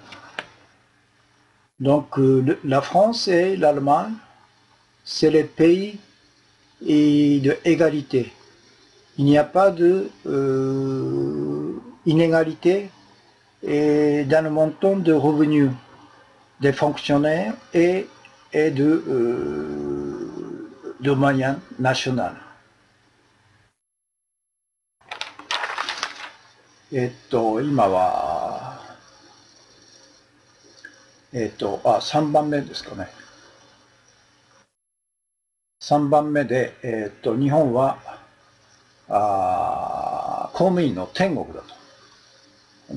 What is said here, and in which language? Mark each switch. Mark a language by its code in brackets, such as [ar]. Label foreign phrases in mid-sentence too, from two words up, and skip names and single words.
[fr] Donc la France et l'Allemagne, c'est les pays de égalité. Il n'y a pas de inégalité et dans le montant de revenus des fonctionnaires et de moyens nationaux. [ja] 今は、3番目ですかね。3番目で、日本は公務員の天国だと。